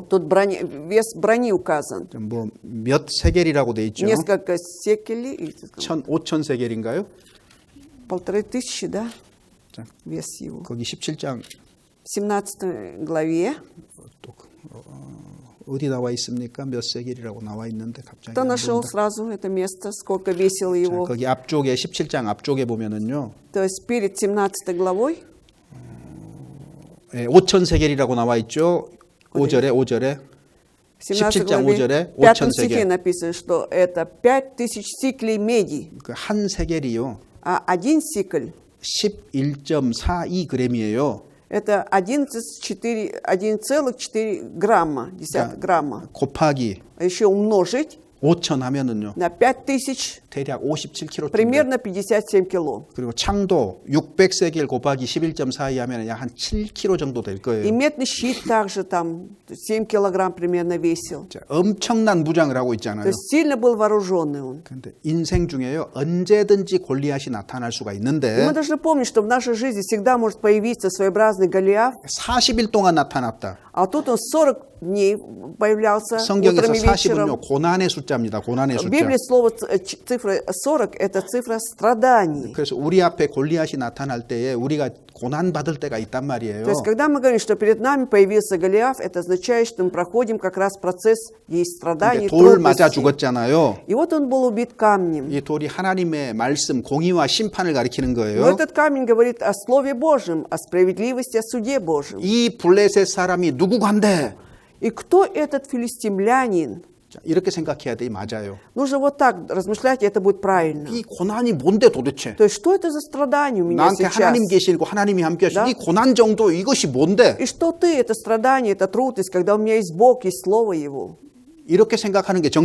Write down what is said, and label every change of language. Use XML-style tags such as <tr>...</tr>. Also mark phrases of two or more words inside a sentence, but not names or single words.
<ru>Тут вес брони указан.</ru> <ko>뭐 몇 세겔이라고 돼 있죠.</ko> <ru>Несколько секелей,</ru> <ko>5천 세겔인가요?</ko> <ru>1500, да,</ru> <ko>자,</ko> <ru>вес его.</ru> <ko>거기 17장</ko> <ru>В 17 главе,</ru> <ko>또 어디 나와 있습니까? 몇 세겔이라고 나와 있는데 갑자기</ko> <ru>Кто</ru> <ko>안</ko> <ru>нашел</ru> <ko>보인다.</ko> <ru>сразу это место, сколько весило</ru> <ko>자,</ko> <ru>его?</ru> <ko>거기 앞쪽에 17장 앞쪽에 보면은요.</ko> <ru>То есть перед 17 главой,</ru> <ko>5천 세겔이라고 나와 있죠. 5절에</ko> <ru>в 17</ru> <ko>17장</ko> <ru>главе,</ru> <ko>5절에</ko> <ru>в 5</ru> <ko>5천</ko> <ru>стихе</ru> <ko>세겔.</ko> <ru>написано, что это 5000 сиклей меди,</ru> <ko>그 한 세겔이요.</ko> <ru>а 1 сикль</ru> <ko>11.42g이에요.</ko> <ru>это 11,4 грамма, десятых грамма.</ru> <ko>곱하기</ko> <ru>А еще умножить</ru> <ko>5천 하면은요.</ko> <ru>на 5000,</ru> <ko>대략 57kg.</ko> <ru>примерно 57 кило.</ru> <ko>그리고 창도 600세겔 곱하기 11.42 하면 약 한 7kg 정도 될</ko> <ru>И</ru> <ko>거예요.</ko> <ru>медный щит также там 7 килограмм примерно весил.</ru> <ko>자, 엄청난 무장을 하고</ko> <ru>То</ru> <ko>있잖아요.</ko> <ru>есть сильно был вооруженный он.</ru> <ko>근데 인생 중에요. 언제든지 골리앗이 나타날 수가</ko> <ru>И</ru> <ko>있는데</ko> <ru>мы должны помнить, что в нашей жизни всегда может появиться своеобразный Голиаф,</ru> <ko>40일 동안 나타났다.</ko> <ru>а тут он 40 дней появлялся</ru> <ko>성경에서</ko> <ru>утром и вечером.</ru> <ko>40은요. 고난의 숫자입니다. 고난의</ko> <ru>В</ru> <ko>숫자.</ko> <ru>Библии слово цифра 40 – это цифра страданий.</ru> <ko>그래서 우리 앞에 골리앗이 나타날 때에 우리가 고난 받을 때가 있단 말이에요.</ko> <ru>То есть, когда мы говорим, что перед нами появился Голиаф, это означает, что мы проходим как раз процесс есть страданий,</ru> <ko>근데 돌 맞아</ko> <ru>трудностей.</ru> <ko>죽었잖아요.</ko> <ru>И вот он был убит камнем.</ru> <ko>이 돌이 하나님의 말씀, 공의와 심판을 가리키는</ko> <ru>Но</ru> <ko>거예요.</ko> <ru>этот камень говорит о Слове Божьем, о справедливости, о суде Божьем.</ru> <ko>이 블레셋 사람이 누구 간데?</ko> <ru>И кто этот филистимлянин?</ru> <ko>자, 이렇게 생각해야 돼. 맞아요.</ko> <ru>Нужно вот так размышлять, и это будет правильно.</ru> <ko>이 고난이 뭔데 도대체?</ko> <ru>То есть, что это за страдание у меня</ru> <ko>나한테</ko> <ru>сейчас?</ru> <ko>하나님 계시고 하나님이 함께 하시고</ko> <ru>Да.</ru> <ko>이 고난 정도 이것이 뭔데?</ko> <ru>И что ты, это страдание, это трудность, когда у меня есть Бог, есть Слово Его?</ru> <ko>이렇게 생각하는 게</ko>